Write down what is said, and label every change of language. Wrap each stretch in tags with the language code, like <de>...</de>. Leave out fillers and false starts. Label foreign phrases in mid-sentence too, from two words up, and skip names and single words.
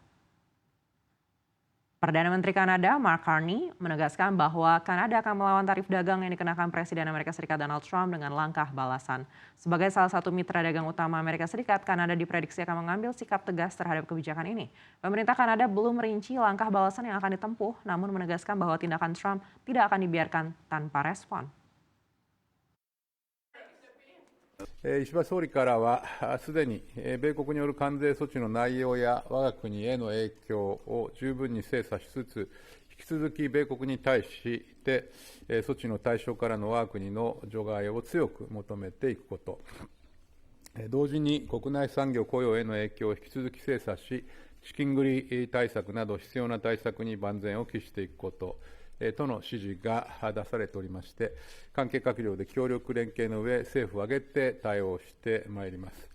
<id>Perdana Menteri Kanada Mark Carney menegaskan bahwa Kanada akan melawan tarif dagang yang dikenakan Presiden Amerika Serikat Donald Trump dengan langkah balasan. Sebagai salah satu mitra dagang utama Amerika Serikat, Kanada diprediksi akan mengambil sikap tegas terhadap kebijakan ini. Pemerintah Kanada belum merinci langkah balasan yang akan ditempuh, namun menegaskan bahwa tindakan Trump tidak akan dibiarkan tanpa respon.</id> <ja>石破総理からはすでに米国による関税措置の内容や我が国への影響を十分に精査しつつ、引き続き米国に対して措置の対象からの我が国の除外を強く求めていくこと、同時に国内産業雇用への影響を引き続き精査し、資金繰り対策など必要な対策に万全を期していくこととの指示が出されておりまして、関係閣僚で協力連携の上、政府を挙げて対応してまいります。</ja>